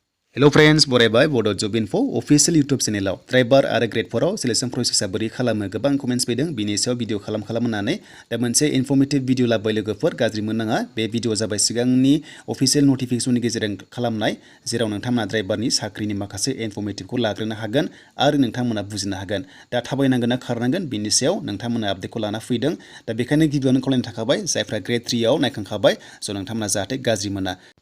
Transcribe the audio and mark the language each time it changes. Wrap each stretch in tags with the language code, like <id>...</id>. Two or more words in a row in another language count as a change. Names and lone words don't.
<en>Hello friends,</en> <brx>बरायबाय Bodo Job.4</brx> <en>official YouTube channel driver</en> <brx>आरो Gr.4</brx> <en>selection process</en> <brx>बोरै खालामो गोबां comments फैदों बिनि सायाव भिडिअ खालामनानै दा मोनसे</brx> <en>informative video</en> <brx>लाबाय लोगोफोर गाज्रि मोननाङा बे भिडिअ जाबाय सिगांनि</brx> <en>official notification</en> <brx>गेजेरजों खालामनाय जेराव नोंथांमोना ड्राइभारनि साख्रिनि माखासे इनफर्मेटिवखौ लाग्रोनो हागोन आरो नोंथांमोना बुजिनो हागोन दा थाबायनांगोन ना खारनांगोन बिनि सायाव नोंथांमोना आपडेटखौ लाना फैदों दा बेखायनो गिबियावनो खावलायनो थाखाबाय जायफ्रा ग्रेड 3 आव नायखांखाबाय स' नोंथांमोना जाहाथे गाज्रि मोना</brx>